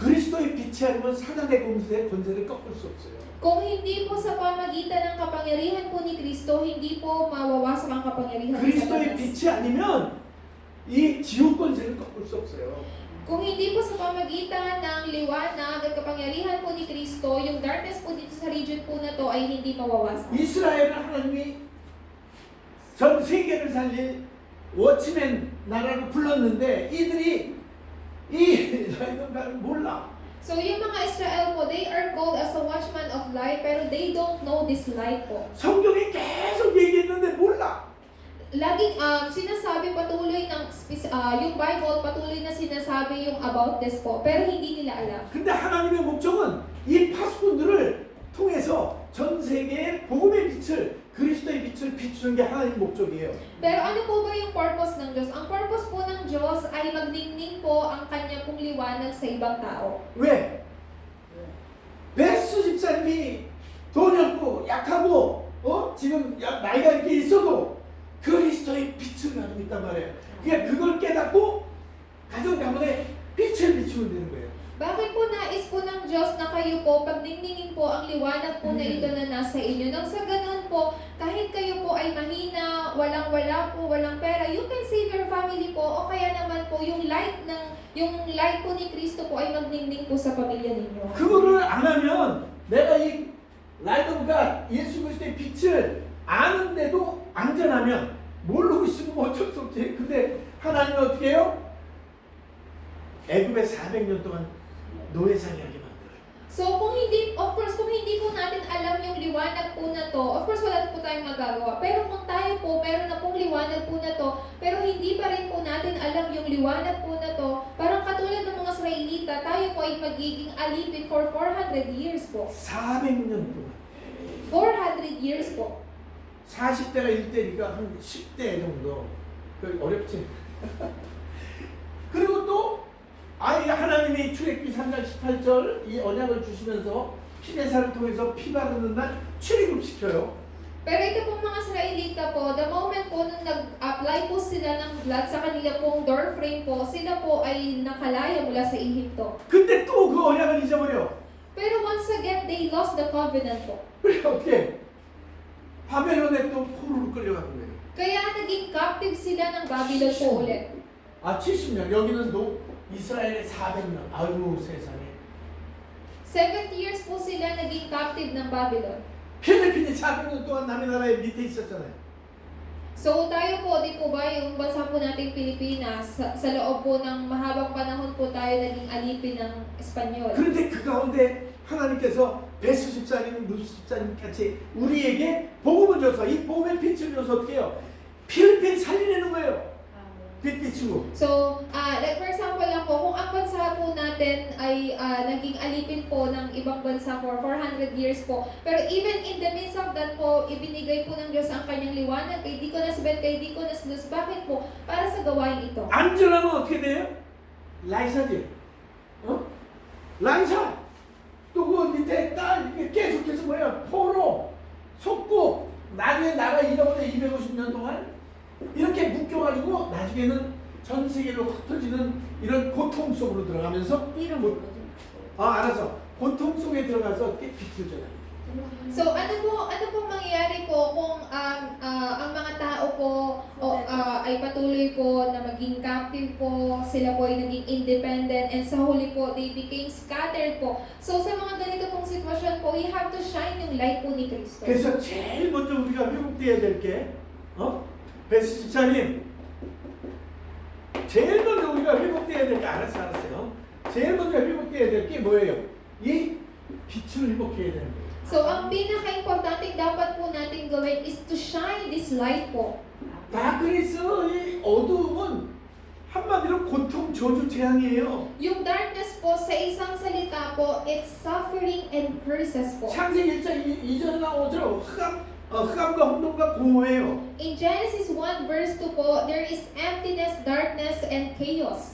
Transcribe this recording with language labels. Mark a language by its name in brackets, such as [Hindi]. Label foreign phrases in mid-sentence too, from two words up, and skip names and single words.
[Korean] 그리스도의 빛이 아니면 사단의 권세를 꺾을 수 없어요. [Filipino] Kung hindi po sa pamagitan ng kapangyarihan po ni Kristo, hindi po mawawasak ang kapangyarihan ng [Korean] 그리스도의 [Filipino] Satanas. [Korean] 빛이 아니면 이 지옥 권세를 꺾을 수 없어요. [Filipino] Kung hindi po sa pamagitan ng liwanag at kapangyarihan po ni Kristo, yung darkness po dito sa region po na to ay hindi mawawasak. [Korean] 이스라엘은 하나님이 전 세계를 살릴 워치맨 나라로 불렀는데 이들이 이 라이더를 몰라. [Filipino] So yung mga Israel po, [English] they are called as a watchman of light, pero they don't know this light po. [Korean] 성경이 계속 얘기했는데 몰라. [Filipino] Laging sinasabi patuloy ng yung Bible patuloy na sinasabi yung [English] about this [Filipino] po, pero hindi nila alam. [Korean] 근데 하나님의 목적은 이 파수꾼들을 통해서 전 세계에 복음의 빛을 그리스도의 빛을 비추는 게 하나님의 목적이에요. [Filipino] Pero ano po ba yung purpose ng Diyos? Ang purpose po ng Diyos ay magningning po ang kanya pong liwanag sa ibang tao. [Korean] 왜? 베스 집사님이 돈이 없고 약하고 지금 나이가 이렇게 있어도 그리스도의 빛을 가지고 있단 말이에요. 그러니까 그걸 깨닫고 가정 가문에 빛을 비추면 되는 거예요. [Filipino] Bakit po nais po ng Diyos na kayo po pagningningen po ang liwanag po na ito na nasa inyo? Nang sa ganun po, kahit kayo po ay mahina, walang-wala po, walang pera, [English] you can save your family [Filipino] po, o kaya naman po yung light po ni Kristo po ay magningning po sa pamilya ninyo. [Korean] 그거를 안 하면 내가 이 라이더가 예수 그리스도의 빛을 아는데도 안전하면 모르고 있으면 어쩔 수 없지. 근데 하나님은 어떻게 해요? 애굽에 400년 동안 노예살이하게 만들어요. [Filipino] So kung hindi po natin alam yung liwanag po na to, [English] of course [Filipino] wala po tayong magagawa. Pero kung tayo po, meron na pong liwanag po na to, pero hindi pa rin po natin alam yung liwanag po na to, parang katulad ng mga Israelita, tayo po ay magiging alipin [English] for 400 years [Filipino] po. [Korean] 400년 동안. [English] 400 years po. [Korean] 40대가 1대니까 한 10대 정도. 어렵지. 그리고 또 하나님이 출애굽기 3장 18절 이 언약을 주시면서 피대사를 통해서 피 바르는 날 출애굽시켜요. [Filipino] Pero ito pong mga Israelita po, [English] the moment [Filipino] po nung nag-apply po sila ng blood sa kanila pong [English] door frame [Filipino] po, sila po ay nakalaya mula sa Ehipto. [Korean] 근데 또 그 언약을 잊어버려. [English] Pero once again, they lost the covenant po. [Korean] 그래 어떻게? 바벨론에 또 포로로 끌려가는 거예요. [Filipino] Kaya naging captive sila ng Babylon po ulit. [Korean] 70년. 여기는 이스라엘의 400년. 아유 세상에. [Filipino] 70 years po sila naging captive ng Babylon. [Korean] 필리핀이 400년 동안 남의 나라의 밑에 있었잖아요. [Filipino] So tayo po, di po ba yung bansa po nating Pilipinas, sa loob po ng mahabang panahon po tayo naging alipin ng Espanyol. [Korean] 그런데 그 가운데 하나님께서 베스 집사님, 루스 집사님 같이 우리에게 복음을 줘서 이 복음의 빛을 줘서 어떻게 해요? 필리핀 살리려는 거예요. 빛 비추고. [Filipino] So, [English] like for example [Filipino] lang po, kung ang bansa po natin ay naging alipin po ng ibang bansa [English] for 400 years [Filipino] po, pero [English] even in the midst of that [Filipino] po, ibinigay po ng Diyos ang kanyang liwanag kay Deaconess Beth, kay Deaconess Luz. Bakit po? Para sa gawain ito. [Korean] 안전하면 어떻게 돼요? 라이사지. 라이사. 또 그 밑에 딸 이게 계속해서 뭐야? 포로, 속고 나중에 나라 잃어버려 250년 동안 이렇게 묶여가지고 나중에는 전 세계로 흩어지는 이런 고통 속으로 들어가면서 알았어. 고통 속에 들어가서 어떻게 빛을 줘요. [Filipino] So ano po mangyayari po kung ang mga tao po ay patuloy po na maging captive po, sila po ay naging independent, and sa huli po [English] they became scattered [Filipino] po. So sa mga ganito pong sitwasyon po, [English] we have to shine yung light [Filipino] po ni [English] Kristo. [Korean] 그래서 제일 먼저 우리가 회복돼야 될 게 베스 집사님, 제일 먼저 우리가 회복돼야 될 게 알았어요. 제일 먼저 회복돼야 될 게 뭐예요? 이 빛을 회복해야 되는 거예요. [Filipino] So ang pinaka-importante dapat po natin gawin [English] is to shine this light [Filipino] po. [Korean] 다크니스의 어두움은 한마디로 고통, 저주, 재앙이에요. [Filipino] Yung darkness po sa isang salita po, [English] it's suffering and curses po. [Korean] 창세기 1장 2절에 나오죠. 흑암과 혼돈과 공허예요. [English] In Genesis 1 verse 2 po, there is emptiness, darkness, and chaos.